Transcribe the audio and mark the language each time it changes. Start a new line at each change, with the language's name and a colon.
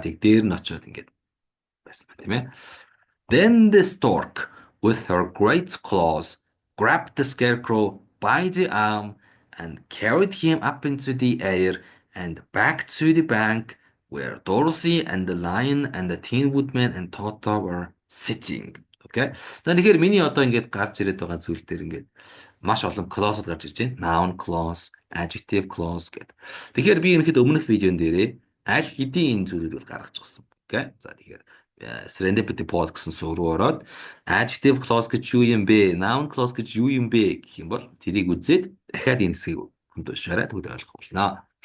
Mongolian: Тэг дээр нь очиод ингээд байсан тийм ээ.
English: Then the stork, with her great claws, grabbed the scarecrow by the arm and carried him up into the air and back to the bank where Dorothy and the lion and the Tin Woodman and Toto were sitting. Okay.
Mongolian: За тэгэхээр миний одоо ингээд гарч ирээд байгаа зүйл дээр ингээд маш олон clause-ууд гарч ирж байна. Noun clause, adjective clause гэдэг. Тэгэхээр би ерөнхийдөө өмнөх видеон дээрээ аль хэдийн энэ зүйлүүд бол гаргачихсан.
English: Okay.
Mongolian: За тэгэхээр serendipity pod гэсэн суурь руу ороод adjective clause гэж юу юм бэ? Noun clause гэж юу юм бэ гэх юм бол тэрийг үзээд дахиад энэ хэсгийг хүнд уншаарай тэгвэл ойлгох болно.